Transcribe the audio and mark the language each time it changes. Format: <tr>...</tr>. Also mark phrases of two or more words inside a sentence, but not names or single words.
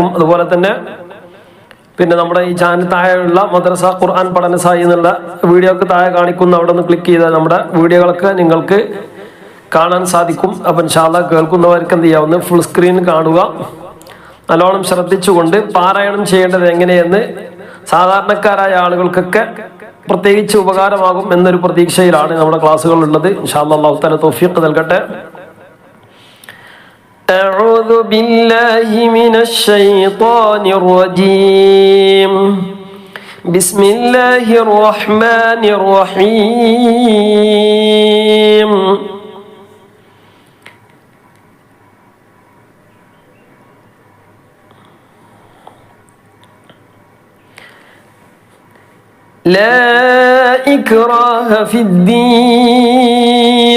<ml>അതുപോലെ തന്നെ നമ്മുടെ ഈ ചാനൽ താഴെയുള്ള മദ്രസ ഖുർആൻ പഠനസായി എന്നുള്ള വീഡിയോക്ക് താഴെ കാണിക്കുന്ന അവിടെ നിന്ന് ക്ലിക്ക് ചെയ്താൽ നമ്മുടെ വീഡിയോകളൊക്കെ നിങ്ങൾക്ക് കാണാൻ സാധിക്കും. അപ്പം</ml> <ar>إن شاء الله</ar> <ml>കേൾക്കുന്നവർക്ക് എന്ത് ചെയ്യാവുന്ന</ml> <en>full screen</en> <ml>കാണുക. നല്ലോണം ശ്രദ്ധിച്ചുകൊണ്ട് പാരായണം ചെയ്യേണ്ടത് എങ്ങനെയെന്ന് സാധാരണക്കാരായ ആളുകൾക്കൊക്കെ പ്രത്യേകിച്ച് ഉപകാരമാകും എന്നൊരു പ്രതീക്ഷയിലാണ് നമ്മുടെ ക്ലാസ്സുകൾ ഉള്ളത്.</ml> <ar>إن شاء الله الله تعالى</ar> <ml>തൗഫീഖ് നൽകട്ടെ.</ml> <ar>أعوذ بالله من الشيطان الرجيم. بسم الله الرحمن الرحيم. لا إكراه في الدين.</ar>